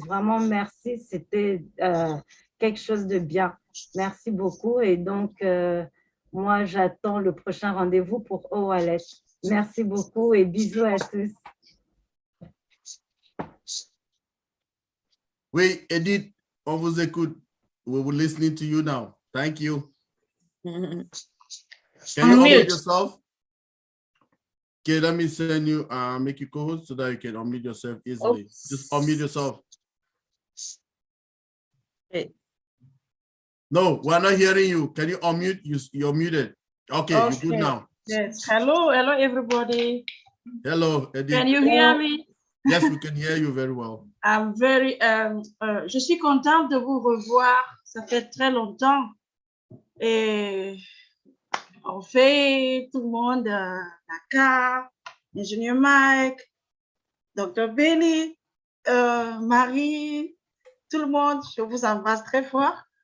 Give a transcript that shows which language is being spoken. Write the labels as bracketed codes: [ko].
[fr] Vraiment, merci, c'était quelque chose de bien. Merci beaucoup. Et donc, moi, j'attends le prochain rendez-vous pour OWallet. Merci beaucoup et bisous à tous. Oui, Edith, on vous écoute. [en] We will listening to you now. Thank you. Can you unmute yourself? Okay, let me send you, make you co-host so that you can unmute yourself easily. Oops. Just unmute yourself. Hey. No, we're not hearing you. Can you unmute? You're muted. Okay, you're good now. Yes. Hello, everybody. Hello, Edith. Can you hear me? Yes, we can hear you very well. I'm very, [fr] je suis contente de vous revoir. Ça fait très longtemps. Et on fait tout le monde, Naka, ingénieur Mike, Dr. Benny, Marie, tout le monde, je vous embrasse très fort.